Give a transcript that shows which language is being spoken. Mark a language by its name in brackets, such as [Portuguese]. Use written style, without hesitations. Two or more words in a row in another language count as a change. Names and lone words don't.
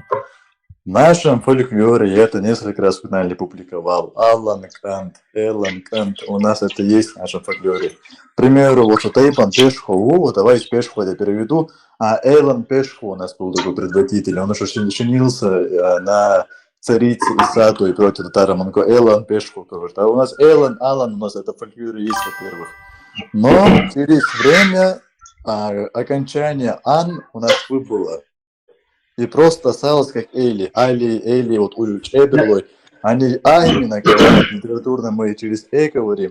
[Russian] В нашем фольклоре я это несколько раз в канале публиковал. Аллан Кант, у нас это есть в нашем фольклоре. К примеру, вот Тайпан Пешхову, вот давай Пешху я переведу, а Эйлан Пешху у нас был такой предводитель, он уже женился на царице Исату и против татара Монго. Эйлан Пешху, а у нас Эйлан, Алан, у нас это в фольклоре есть, во-первых. Но через время окончание Ан у нас выпало. И просто осталось как Эли, Эли, вот Ульч, Эберлой. Они именно говорят, литературно мы через Э говорим.